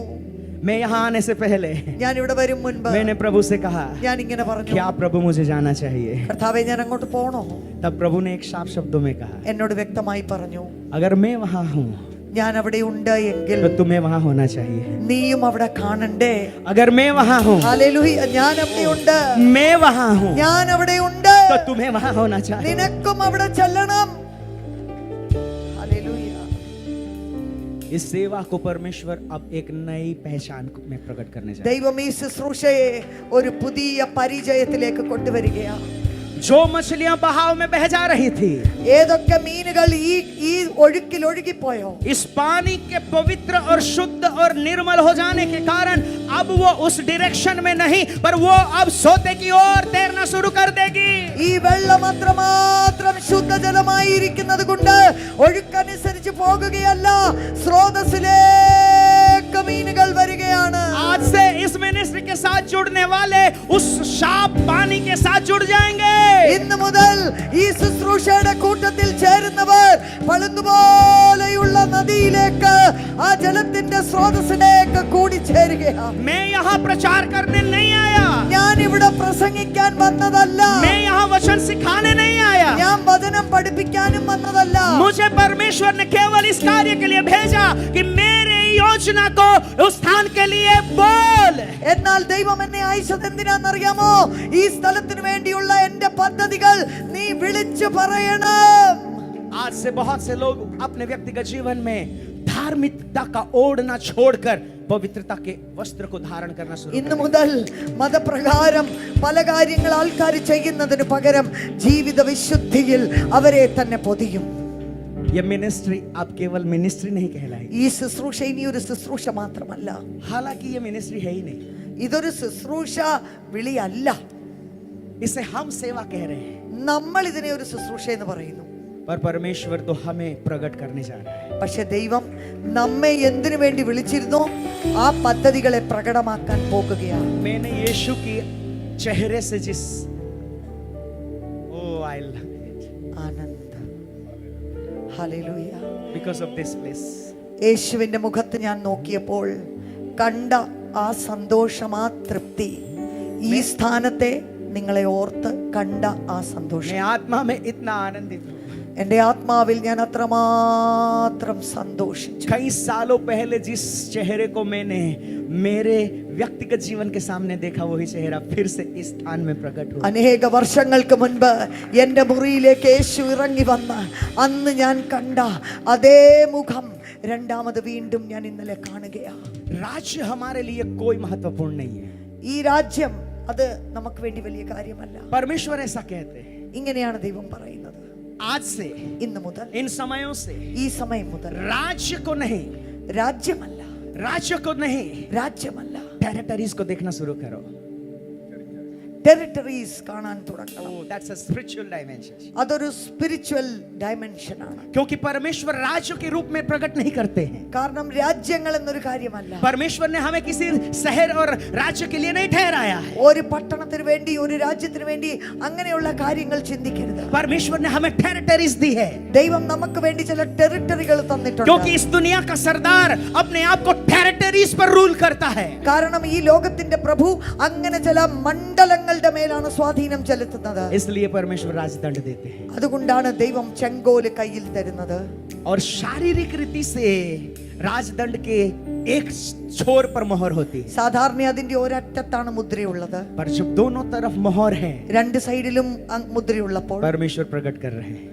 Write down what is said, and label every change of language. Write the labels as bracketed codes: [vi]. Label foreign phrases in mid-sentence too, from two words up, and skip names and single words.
[hi] मैं यहाँ आने से पहले [ml] ഞാൻ ഇവിടെ വരും മുൻപ് [hi] मैंने प्रभु से कहा, [ml] ഞാൻ ഇങ്ങനെ പറഞ്ഞു, [hi] क्या प्रभु मुझे जाना चाहिए. [ml] കർത്താവേ ഞാൻ അങ്ങോട്ട് പോണോ. [hi] तब प्रभु ने एक साफ शब्दों में कहा, [ml] എന്നോട് വ്യക്തമായി പറഞ്ഞു, [hi] अगर मैं वहां हूँ [ml] ഞാൻ അവിടെ ഉണ്ട് എങ്കിൽ [hi] तो तुम्हें वहां होना चाहिए. [ml] നീയും അവിടെ കാണണ്ടേ. [hi] अगर मैं वहां हूँ, [ml] ഹല്ലേലൂയ. ഞാൻ അവിടെ ഉണ്ട്, [hi] मैं वहां हूँ [ml] ഞാൻ അവിടെ ഉണ്ട്, [hi] तो तुम्हें वहां होना चाहिए. [ml] നിനക്കും അവിടെ ചെല്ലണം. ഹല്ലേലൂയ. [hi] इस सेवा को परमेश्वर अब एक नई पहचान में प्रकट करने जा रहे हैं. [ml] ദൈവം ഈ ശുശ്രൂഷയെ ഒരു പുതിയ പരിചയത്തിലേക്ക് കൊണ്ടുവരികയാണ്. [hi] जो मछलियां बहाव में बह जा रही थी, [ml] ഏതൊക്കെ മീനുകൾ ഈ ഒഴുക്കിൽ ഒഴുകിപ്പോയോ, [hi] इस पानी के पवित्र और शुद्ध और निर्मल हो जाने के कारण अब वो उस डायरेक्शन में नहीं, पर वो अब सोते की ओर तैरना शुरू कर देगी. [ml] ഈ വെള്ളം അത്രമാത്രം ശുദ്ധജലമായിരിക്കുന്നത് കൊണ്ട് ഒഴുക്കനുസരിച്ച് പോകുകയല്ല, സ്രോതസ്സിലേക്ക് മീനുകൾ വരികയാണ്. [hi] आज से इस मिनिस्ट्री के साथ जुड़ने वाले उस साफ पानी के साथ जुड़ जाएंगे. [ml] ഇന്ന് മുതൽ ഈ ശുശ്രൂഷയുടെ കൂട്ടത്തിൽ ചേരുന്നവർ പളുങ്കുപോലെയുള്ള നദിയിലേക്ക്, ആ ജലത്തിന്റെ സ്രോതസ്സിലേക്ക് കൂടിച്ചേരുകയാണ്. [hi] मैं यहाँ प्रचार करने नहीं आया, [ml] ഞാൻ ഇവിടെ പ്രസംഗിക്കാൻ വന്നതല്ല, [hi] मैं यहाँ वचन सिखाने नहीं आया. [ml] ഞാൻ വചനം പഠിപ്പിക്കാനും വന്നതല്ല. [hi] मुझे परमेश्वर ने केवल इस कार्य के लिए भेजा कि मेरे योजना को उस स्थान के लिए बोल. [ml] എന്നാൽ ദൈവം എന്നെ അയച്ചത് എന്തിനാണെന്നറിയാമോ? ഈ സ്ഥലത്തിന് വേണ്ടിയുള്ള എന്റെ പദ്ധതികൾ നീ വിളിച്ചു പറയണം. [hi] आज से बहुत से लोग अपने व्यक्तिगत जीवन में धार्मिकता का ओढ़ना छोड़कर पवित्रता के वस्त्र को धारण करना शुरू [ml] ഇന്നു മുതൽ മതപ്രകാരം പല കാര്യങ്ങൾ ആൾക്കാർ ചെയ്യുന്നതിന് പകരം ജീവിത വിശുദ്ധിയിൽ അവരെ തന്നെ പൊതിയും. [hi] ये मिनिस्ट्री अब केवल मिनिस्ट्री नहीं कहलाएगी. [ml] ഈ ശുശ്രൂഷ ഇനി ഒരു ശുശ്രൂഷ മാത്രമല്ല, [hi] हालांकि ये मिनिस्ट्री है ही नहीं, [ml] ഇതൊരു ശുശ്രൂഷ വിളിയല്ല. [hi] इसे हम सेवा कह रहे हैं, [ml] നമ്മൾ ഇതിനെ ഒരു ശുശ്രൂഷ എന്ന് പറയുന്നു. [hi] पर परमेश्वर तो हमें प्रकट करने जा रहा है. [ml] പക്ഷെ ദൈവം നമ്മെ എന്തിനു വേണ്ടി വിളിച്ചിരുന്നോ ആ പദ്ധതികളെ പ്രകടമാക്കാൻ പോകുകയാണ്. [hi] मैंने यीशु की चेहरे से जिस [en] I love [ml] ആനന്ദം. ഹല്ലേലൂയ. [en] because of this place. [ml] യേശുവിന്റെ മുഖത്ത് ഞാൻ നോക്കിയപ്പോൾ കണ്ട ആ സന്തോഷം, ആ തൃപ്തി, ഈ സ്ഥാനത്തെ നിങ്ങളെ ഓർത്ത് കണ്ട ആ സന്തോഷം [hi] मैं आत्मा में इतना आनंदित हूँ. [ml] എൻ്റെ ആത്മാവിൽ ഞാൻ അത്രമാത്രം സന്തോഷിച്ചു. [hi] कई सालों पहले जिस चेहरे को मैंने मेरे व्यक्तिगत जीवन के सामने देखा, वही चेहरा फिर से इस स्थान में प्रकट हुआ. [ml] അനേക വർഷങ്ങൾക്ക് മുൻപ് എൻ്റെ മുറിയിലേക്ക് യേശു ഇറങ്ങി വന്ന് അന്ന് ഞാൻ കണ്ട അതേ മുഖം രണ്ടാമത് വീണ്ടും ഞാൻ ഇന്നലെ കാണുകയാണ്. [hi] राज्य हमारे लिए कोई महत्वपूर्ण नहीं है. [ml] ഈ രാജ്യം അത് നമുക്ക് വേണ്ടി വലിയ കാര്യമല്ല. [hi] परमेश्वर ऐसा कहते हैं. [ml] ഇങ്ങനെയാണ് ദൈവം പറയുന്നത്. [hi] आज से, [ml] ഇന്ന് മുതൽ, [hi] इन समयों से, [ml] ഈ സമയം മുതൽ [hi] राज्य को नहीं, [ml] രാജ്യമല്ല, [hi] राज्य को नहीं, [ml] രാജ്യമല്ല, [hi] टेरिटरीज को देखना शुरू करो. [ml] ടെറിട്ടറീസ് കാണാൻ തുടങ്ങണം. [en] Oh, that's a spiritual dimension. [ml] അതൊരു [en] spiritual dimension [ml] ആണ്. [hi] क्योंकि परमेश्वर राज्य के रूप में प्रकट नहीं करते हैं. [ml] കാരണം രാജ്യങ്ങൾ എന്നൊരു കാര്യമല്ല. [hi] परमेश्वर ने हमें किसी शहर और राज्य के लिए नहीं ठहराया है. [ml] ഒരു പട്ടണത്തിന് വേണ്ടി, ഒരു രാജ്യത്തിന് വേണ്ടി അങ്ങനെയുള്ള കാര്യങ്ങൾ ചിന്തിക്കരുത്. [hi] परमेश्वर ने हमें टेरिटरीज दी है. [ml] ദൈവം നമുക്ക് വേണ്ടി ചില ടെറിട്ടറികൾ തന്നിട്ടുണ്ട്. [hi] क्योंकि इस दुनिया का सरदार अपने आप को टेरिटरीज पर रूल करता है. [ml] കാരണം ഈ ലോകത്തിന്റെ പ്രഭു അങ്ങനെ ചില മണ്ഡലങ്ങളുടെ മേലാണ് സ്വാധീനം ചെലുത്തുന്നത്. [hi] इसलिए परमेश्वर राजदंड देते हैं. [ml] അതുകൊണ്ടാണ് ദൈവം ചെങ്കോല് കയ്യിൽ തരുന്നത്. [hi] और शारीरिक रीति से राजदंड के एक छोर पर मोहर होती है. [ml] സാധാരണ അതിന്റെ ഒരറ്റത്താണ് മുദ്രയുള്ളത്. [hi] पर जब दोनों तरफ मोहर है, [ml] രണ്ട് സൈഡിലും മുദ്രയുള്ളപ്പോൾ [hi] परमेश्वर प्रकट कर रहे हैं.